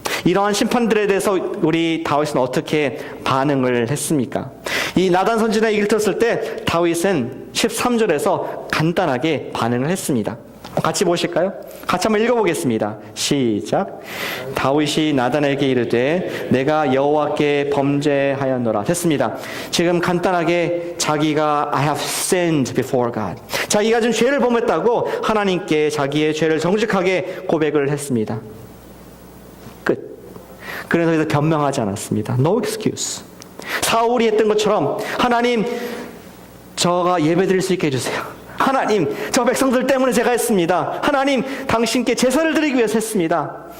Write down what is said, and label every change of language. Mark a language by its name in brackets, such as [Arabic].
[Korean] 이러한 심판들에 대해서 우리 다윗은 어떻게 반응을 했습니까? 이 나단 선지자 얘기를 들었을 때 다윗은 13절에서 간단하게 반응을 했습니다. 같이 보실까요? 같이 한번 읽어보겠습니다. 시작. 다윗이 나단에게 이르되 내가 여호와께 범죄하였노라. 됐습니다. 지금 간단하게 자기가 [English] I have sinned before God. [Korean] 자기가 좀 죄를 범했다고 하나님께 자기의 죄를 정직하게 고백을 했습니다. 끝. 그래서 여기서 변명하지 않았습니다. [English] No excuse. [Korean] 사울이 했던 것처럼 하나님 저가 예배드릴 수 있게 해주세요. 하나님, 저 백성들 때문에 제가 했습니다. 하나님, 당신께 제사를 드리기 위해서 했습니다.